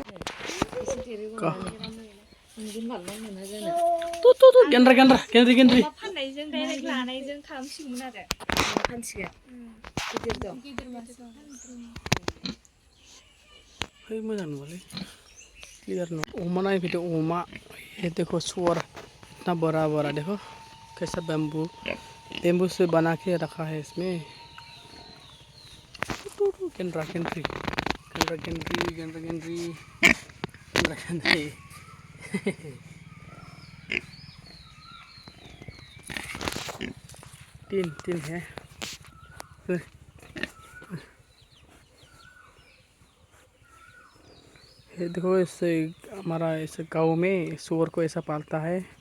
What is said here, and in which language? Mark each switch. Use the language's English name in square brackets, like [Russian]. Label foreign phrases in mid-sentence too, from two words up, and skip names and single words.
[Bodo] गेन्द्रि फाननायजों डाइरेक्ट लानायजों खालामसिगौमोन आरो फानसिगोन गिदिर दं है मोजां नुवालै क्लियर नु अमा नायफैदो अमा [Hindi] ये देखो सुअर इतना बड़ा देखो कैसा बेम्बू से बना के रखा है इसमें गेंद्रा तीन है ये देखो इससे हमारा ऐसे गांव में सुअर को ऐसा पालता है